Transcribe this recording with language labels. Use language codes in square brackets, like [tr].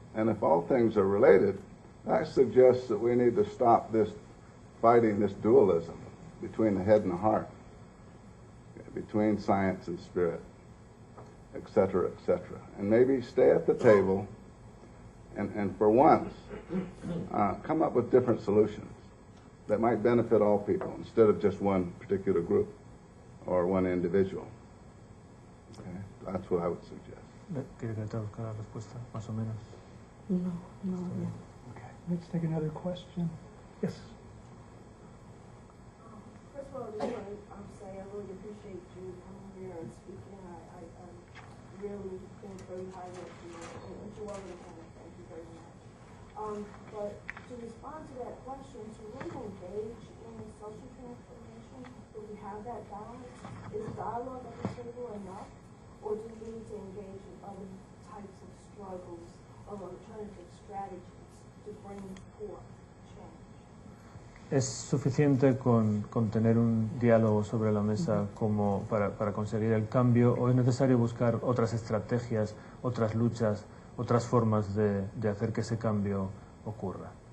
[en] And if all things are related, that suggests that we need to stop this fighting, this dualism between the head and the heart, between science and spirit, etc., etc. And maybe stay at the table and for once, come up with different solutions that might benefit all people instead of just one particular group or one individual. Okay? That's what I would suggest. [es] ¿Quiere que le traduzca la respuesta, más o menos? [en] No, no, no. Okay, let's take another question. Yes. First of all, I just want to say I really appreciate you coming here and speaking. I really think very highly of you and to all of the panel. Thank you very much. But to respond to that question, to really engage in social transformation, do we have that balance? Is dialogue at the table enough? Or do we need to engage in other types of struggles or alternative strategies to bring forth change? [es] ¿Es suficiente con tener un diálogo sobre la mesa como para conseguir el cambio, o es necesario buscar otras estrategias, otras luchas, otras formas de hacer que ese cambio ocurra?